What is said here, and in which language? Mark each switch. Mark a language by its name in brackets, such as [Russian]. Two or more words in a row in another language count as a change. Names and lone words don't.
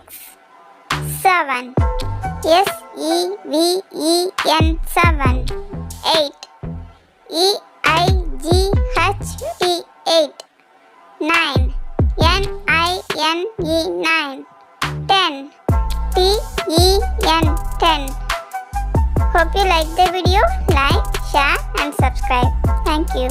[English] 7. S-E-V-E-N 7. 8. E-I-G-H-T 8. 9. N-I-N-E 9. 10. T-E-N 10. Hope you like the video. Like, share and subscribe. Thank you.